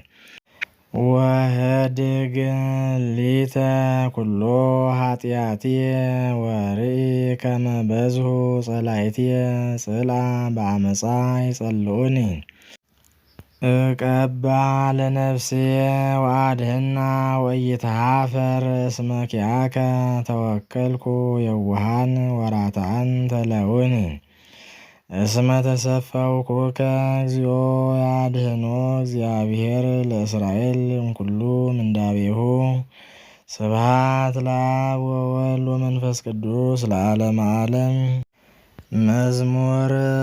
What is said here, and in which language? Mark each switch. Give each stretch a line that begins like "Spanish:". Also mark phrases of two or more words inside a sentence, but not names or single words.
Geez: ወህድግ ሊተ ኩሎ ኃጢአትየ ወርኢ ከመ በዝሑ ጸላእትየ ጽልአ በአመፃ ይጸልኡኒ እቀባ ለነፍስየ ወአድኅና ወኢይትሃፈር እስመ ኪያከ ተወከልኩ የዋሃን ወራትዓን ተለውኒ እስመ ተሰፈውኩከ እግዚኦ ያድኅኖ እግዚአብሔር ለእስራኤል እምኩሉ ምንዳቤሁ ስብሐት ለአብ ወወልድ ወመንፈስ ቅዱስ ለዓለመ ዓለም። መዝሙር